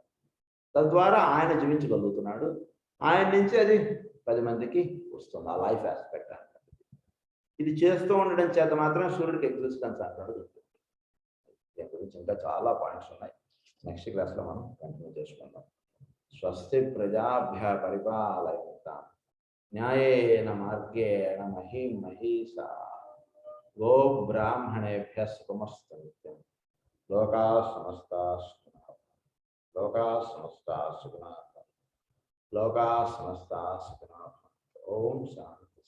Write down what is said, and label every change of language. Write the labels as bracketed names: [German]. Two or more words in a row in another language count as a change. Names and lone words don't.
[Telugu] తద్వారా ఆయన జీవించగలుగుతున్నాడు. ఆయన నుంచి అది 10 మందికి వస్తుంది ఆ [English] life aspect [Telugu] అంటే. ఇది చేస్తూ ఉండడం చేత మాత్రమే సూర్యుడికి ఎగ్జిస్టెన్స్ అంటాడు. దీని గురించి ఇంకా చాలా పాయింట్స్ ఉన్నాయి, నెక్స్ట్ క్లాస్లో మనం కంటిన్యూ చేసుకుందాం. [Sanskrit] స్వస్తి ప్రజాభ్య పరిపాలయంతాం న్యాయేన మార్గేణ మహీం మహీషా గో బ్రాహ్మణేభ్య సుఖమస్తు నిత్యం. లోకా సమస్తా సుఖినః లోకా సమస్తా సుఖినః లోకా సమస్తా సుఖినః. ఓం శాంతి.